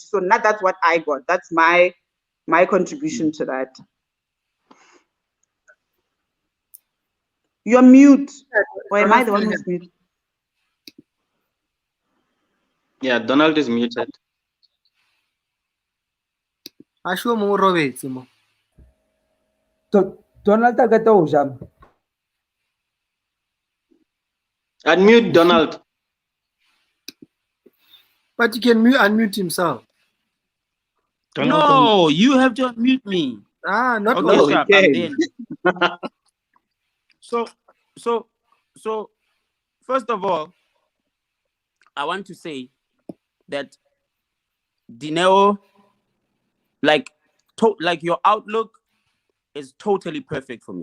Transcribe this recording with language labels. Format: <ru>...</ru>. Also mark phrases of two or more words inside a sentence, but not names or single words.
<en>So now that's what I got. That's my contribution to that. You're mute. Or am I the one who's mute? Yeah, Donald is muted.</en> <st>Asho mo robetse mo. Donald a qeta ho ja.</st> <en>Unmute Donald. But he can unmute himself. No, you have to unmute me. Ah, not okay, all. sharp, I'm then. So, first of all, I want to say that Dineo, like your outlook is totally perfect for me.</en>